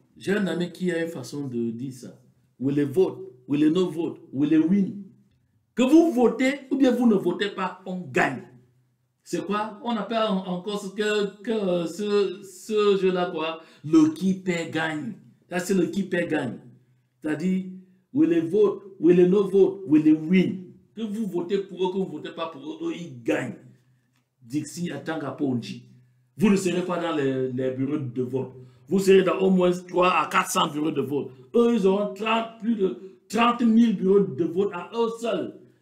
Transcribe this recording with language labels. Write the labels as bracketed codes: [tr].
[fr] J'ai un ami qui a une façon de dire ça. [en] Will they vote? Will they not vote? Will they win? [fr] Que vous votez ou bien vous ne votez pas, on gagne. C'est quoi? On appelle encore ce jeu-là quoi? Le qui perd gagne. Là, c'est le qui perd gagne. C'est-à-dire, [en] will they vote, will they no vote, will they win. [fr] Que vous votez pour eux, que vous ne votez pas pour eux, eux, ils gagnent. Dixie Atanga Ponji. Vous ne serez pas dans les bureaux de vote. Vous serez dans au moins 3 à 400 bureaux de vote. Eux, ils auront plus de 30 000 bureaux de vote à eux seuls.